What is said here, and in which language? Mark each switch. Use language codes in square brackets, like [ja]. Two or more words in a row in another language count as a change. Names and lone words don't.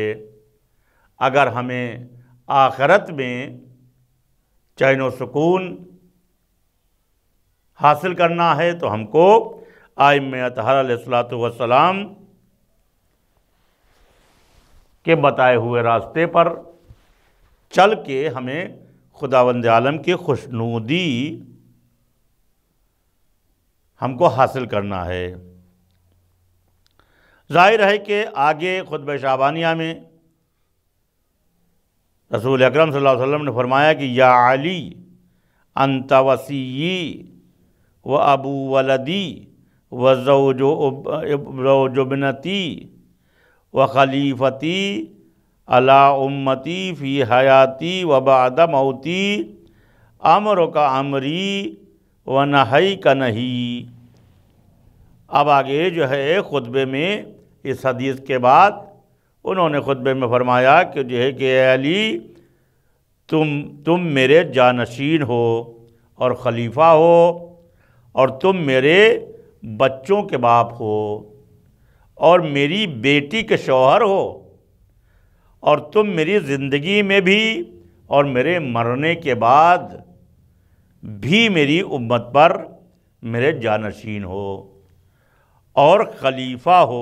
[ur] اگر ہمیں آخرت میں چین و سکون حاصل کرنا ہے تو ہم کو ائمہ اطہار [ar] علیہ الصلوۃ والسلام [ur] کے بتائے ہوئے راستے پر چل کے ہمیں خداوند عالم کی خوشنودی ہم کو حاصل کرنا ہے۔ ظاہر ہے کہ آگے خطبہ شعبانیہ میں رسول اکرم [ar] صلی اللہ علیہ وسلم [ur] نے فرمایا کہ [ar] یا علی انت وصیی و ابو ولدی و زوج ابنتی و خلیفتی علی امتی فی حیاتی و بعد موتی امرک امری و نہیک نہی۔ [ur] اب آگے جو ہے خطبے میں اس حدیث کے بعد انہوں نے خطبے میں فرمایا کہ جو ہے کہ اے علی تم میرے جانشین ہو اور خلیفہ ہو اور تم میرے بچوں کے باپ ہو اور میری بیٹی کے شوہر ہو اور تم میری زندگی میں بھی اور میرے مرنے کے بعد بھی میری امت پر میرے جانشین ہو اور خلیفہ ہو۔